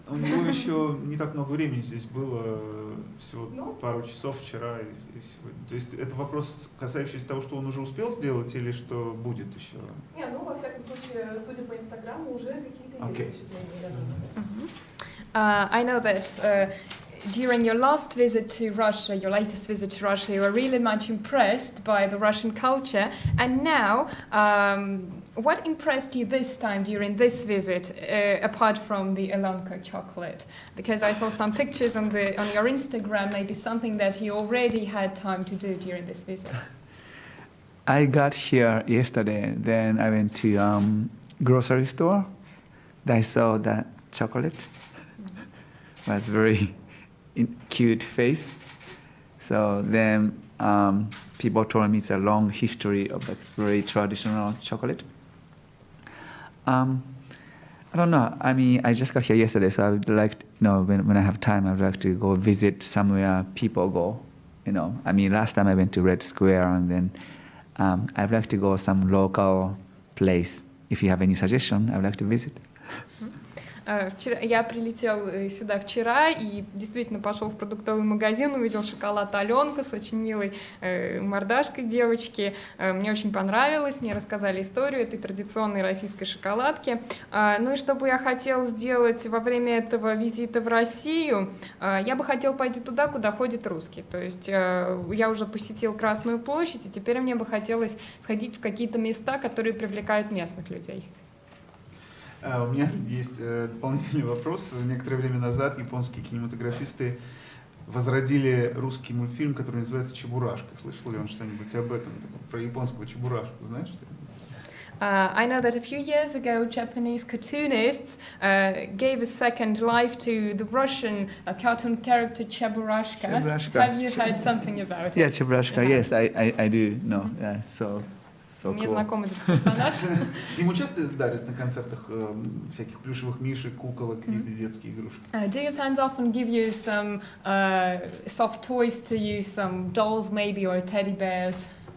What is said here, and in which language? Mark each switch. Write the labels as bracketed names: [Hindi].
[Russian] У него еще не так много времени здесь было, всего пару часов вчера и сегодня. То есть это вопрос, касающийся того, что он уже успел сделать или что будет еще? Не, ну во всяком случае, судя по Инстаграму, уже какие-то есть впечатления, я думаю. [English] I know that during your last visit to Russia, your latest visit to Russia, you were really much impressed by the Russian culture. And now, what impressed you this time during this visit, apart from the Elonka chocolate? Because I saw some pictures on your Instagram, maybe something that you already had time to do during this visit. I got here yesterday, then I went to grocery store. I saw that chocolate. Was very cute face. So then people told me it's a long history of like very traditional chocolate. I don't know. I mean, I just got here yesterday, so I would like, when I have time, I would like to go visit somewhere people go. I mean, last time I went to Red Square, and then I'd like to go some local place. If you have any suggestion, I would like to visit. [Russian] Я прилетел сюда вчера и действительно пошел в продуктовый магазин, увидел шоколад Аленка с очень милой мордашкой девочки. Мне очень понравилось, мне рассказали историю этой традиционной российской шоколадки. Ну и что бы я хотел сделать во время этого визита в Россию, я бы хотел пойти туда, куда ходят русские. То есть я уже посетил Красную площадь, и теперь мне бы хотелось сходить в какие-то места, которые привлекают местных людей. У меня есть дополнительный вопрос. Некоторое время назад японские кинематографисты возродили русский мультфильм, который называется «Чебурашка». Слышал ли он что-нибудь об этом? Про японского Чебурашку, знаешь что-нибудь? [English] I know that a few years ago, Japanese cartoonists gave a second life to the Russian cartoon character Cheburashka. Have you heard something about it? Yeah, Cheburashka, yes, I do know. Yeah, so [Russian] Мне знаком этот персонаж. Ему часто дарят на концертах всяких плюшевых мишек, куколок, какие-то детские игрушки? [English] Do your fans often give you some soft toys to use, some dolls maybe, or teddy bears?